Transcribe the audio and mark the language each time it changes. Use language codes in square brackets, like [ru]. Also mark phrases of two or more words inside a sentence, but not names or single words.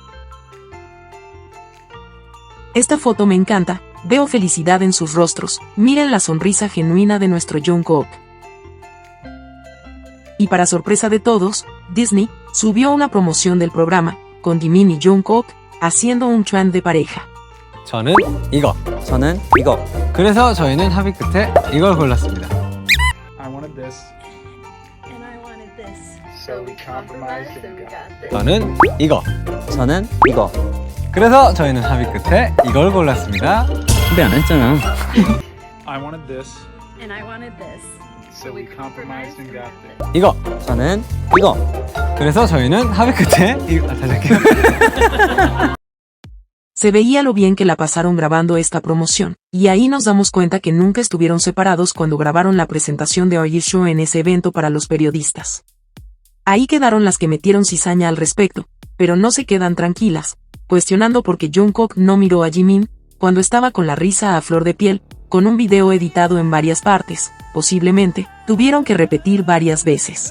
[es] Esta foto me encanta, veo felicidad en sus rostros, miren la sonrisa genuina de nuestro Jungkook. Y para sorpresa de todos, Disney subió una promoción del programa, con Jimin y Jungkook haciendo un trend de pareja. [ko] 저는 이거. 저는 이거. 그래서 저희는 합의 끝에 이걸 골랐습니다. [en] I wanted this, And I wanted this. so we compromised and we got this. [ko] 저는 이거. 저는 이거. 그래서 저희는 합의 끝에 이걸 골랐습니다. 근데 안 했잖아. [en] I wanted this, And I wanted this. so we compromised and got this. [ko] 이거. 저는 이거. 그래서 저희는 합의 끝에 이거. 다시 할게요. [es] Se veía lo bien que la pasaron grabando esta promoción, y ahí nos damos cuenta que nunca estuvieron separados cuando grabaron la presentación de Are You Sure en ese evento para los periodistas. Ahí quedaron las que metieron cizaña al respecto, pero no se quedan tranquilas, cuestionando por qué Jungkook no miró a Jimin cuando estaba con la risa a flor de piel, con un video editado en varias partes, posiblemente, tuvieron que repetir varias veces.